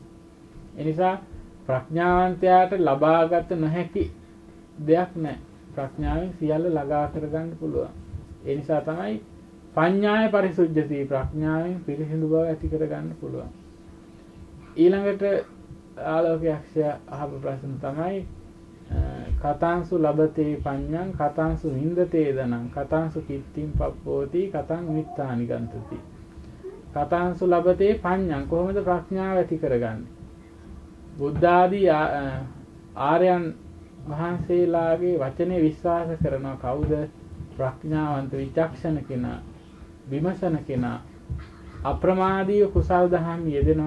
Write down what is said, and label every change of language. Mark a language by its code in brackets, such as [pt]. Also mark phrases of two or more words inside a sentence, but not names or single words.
[si] ඒ නිසා ප්‍රඥාවන්තයාට ලබාගත නොහැකි දෙයක් නැහැ. ප්‍රඥාවෙන් සියල්ල ළඟා කරගන්න පුළුවන්. ඒ නිසා තමයි [pi] පඤ්ඤාය පරිසුද්ධති [si] ප්‍රඥාවෙන් පිරිසිදු බව ඇති කරගන්න පුළුවන්. ඊළඟට ආලෝකයක්ෂය අහපු ප්‍රශ්න තමයි [pi] කතාංසු ලබතේ පඤ්ඤං කතාංසු වින්දතේ දනං කතාංසු කිත්තිං පප්පෝති කතං මිත්තානි ගන්තති. කතාංසු ලබතේ පඤ්ඤං [si] කොහොමද ප්‍රඥාව ඇති කරගන්නේ? බුද්ධ ආදී ආර්යයන් වහන්සේලාගේ වචනේ විශ්වාස කරනවා. කවුද? ප්‍රඥාවන්ත විචක්ෂණ කෙනා, විමසන කෙනා, අප්‍රමාදීව කුසල් දහම් යෙදෙනවා.